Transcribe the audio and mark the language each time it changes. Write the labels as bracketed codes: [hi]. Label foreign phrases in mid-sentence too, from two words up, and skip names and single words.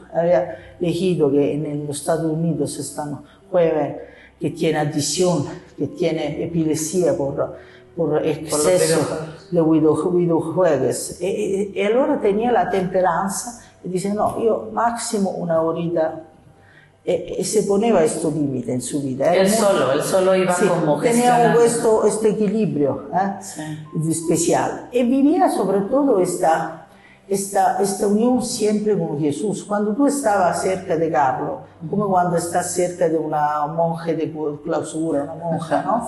[es] Había leído que en los Estados Unidos están jóvenes que tiene adicción, que tiene epilepsia por exceso de videojuegos. Y allora tenía la temperancia y dice, no, yo máximo 1 horita, y [it] se poneva questo limite in sua vita. [es] Él solo iba como gestionando. Tenía questo equilibrio especial. Y vivía sobre todo esta unión siempre con Jesús. Cuando tú estabas cerca de Carlo, como cuando estás cerca de una monja de clausura, una monja, ¿no?